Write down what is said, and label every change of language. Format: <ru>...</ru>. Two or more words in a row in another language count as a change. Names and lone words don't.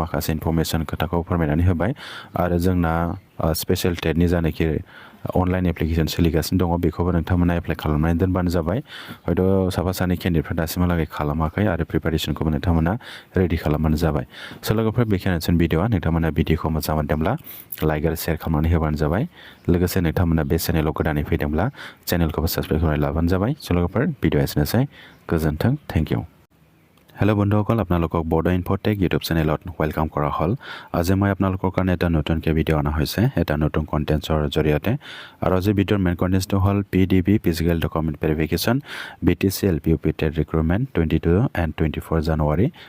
<brx>माखासे इनफरमेसन खोथाखौ फोरमायनानै होबाय आरो जोंना स्पेशल टेटनि जानाखि</brx> <en>online application</en> <brx>सोलिगासिनो दङ बेखौबो नोंथांमोना एप्लाइ खालामनानै दोनबानो जाबाय हयथ' साफा सानै केन्डिडेटफ्रा दासिमहालागै खालामाखै आरो प्रिपारेसनखौबो नोंथांमोना रेडि खालामबानो जाबाय स' लोगोफोर बेखिनियानोसै भिडिअआ नोंथांमोना भिडिअखौ मोजां मोनदोंब्ला लाइक आरो शेयार खालामनानै होबानो जाबाय लोगोसे नोंथांमोना बे चेनेलाव गोदानै फैदोंब्ला चेनेलखौबो साबस्क्राइब खालामनानै लाबानो जाबाय स' लोगोफोर भिडिअआ एसेनोसै गोजोन्थों</brx> <en>thank you</en> <as>হেল্ল' বন্ধুসকল আপোনালোকক বড়ো ইনফ'টেক ইউটিউব চেনেলত ৱেলকাম কৰা হ'ল আজি মই আপোনালোকৰ কাৰণে এটা নতুনকৈ ভিডিঅ' অনা হৈছে এটা নতুন কণ্টেণ্টছৰ জৰিয়তে আৰু আজি ভিডিঅ'ৰ</as> <en>main content</en> <as>হ'ল PDV</as> <en>physical document verification</en> <as>BTC LP-UP TET Recruitment 22 and 24 জানুৱাৰী</as>